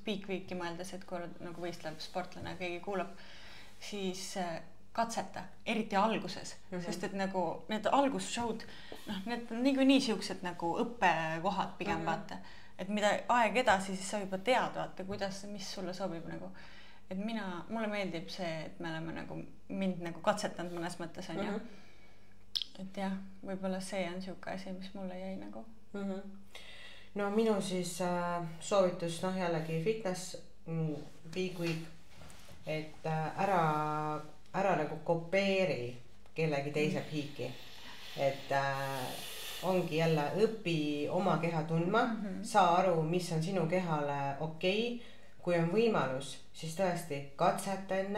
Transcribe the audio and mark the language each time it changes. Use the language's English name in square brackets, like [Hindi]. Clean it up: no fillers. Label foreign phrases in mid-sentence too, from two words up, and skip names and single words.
[English] peak week'i [Estonian] mõeldes, et kui nagu võistleb sportlane, keegi kuulab, siis katseta, eriti alguses, sest et nagu need algusshowd, noh, need on niikuinii siuksed nagu õppekohad pigem vaata, et mida aeg edasi, siis sa juba tead, vaata, kuidas, mis sulle sobib nagu, et mulle meeldib see, et me oleme nagu mind nagu katsetanud mõnes mõttes, on ju, et jah, võib-olla see on siuke asi, mis mulle jäi nagu. No minu siis soovitus, noh jällegi fitness, [English] big week, [Estonian] et ära nagu kopeeri kellegi teise piiki, et ongi jälle õpi oma keha tundma, saa aru, mis on sinu kehale okei. Kui on võimalus, siis tõesti katseta enne.